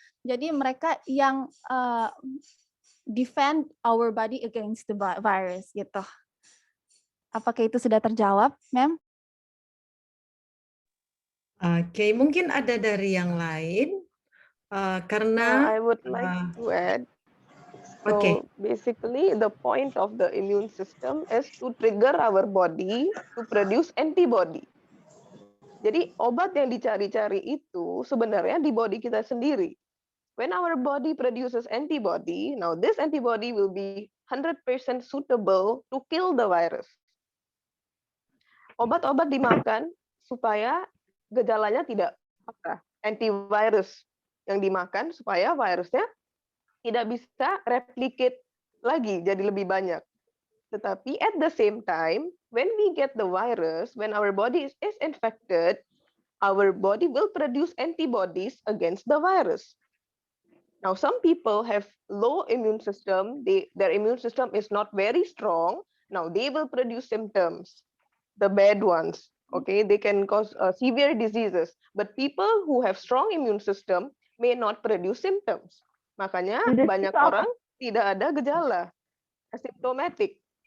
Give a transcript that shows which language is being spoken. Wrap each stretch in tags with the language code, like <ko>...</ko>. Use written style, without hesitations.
<id>Jadi mereka yang</id> <en>defend our body against the virus gitu.</en> <id>Apakah itu sudah terjawab, ma'am? Oke, mungkin ada dari yang lain karena</id> <en>I would like to add. So basically, the point of the immune system is to trigger our body to produce antibody.</en> <id>Jadi obat yang dicari-cari itu sebenarnya di body kita sendiri.</id> <en>When our body produces antibody, now this antibody will be 100% suitable to kill the virus.</en> <id>Obat-obat dimakan supaya gejalanya tidak antivirus yang dimakan supaya virusnya tidak bisa replicate lagi jadi lebih banyak.</id> <en>Tetapi at the same time, when we get the virus, when our body is infected, our body will produce antibodies against the virus. Now, some people have low immune system. Their immune system is not very strong. Now, they will produce symptoms, the bad ones. Okay, they can cause severe diseases. But people who have strong immune system may not produce symptoms.</en> <id>Makanya banyak orang tidak ada gejala, asymptomatic.</id>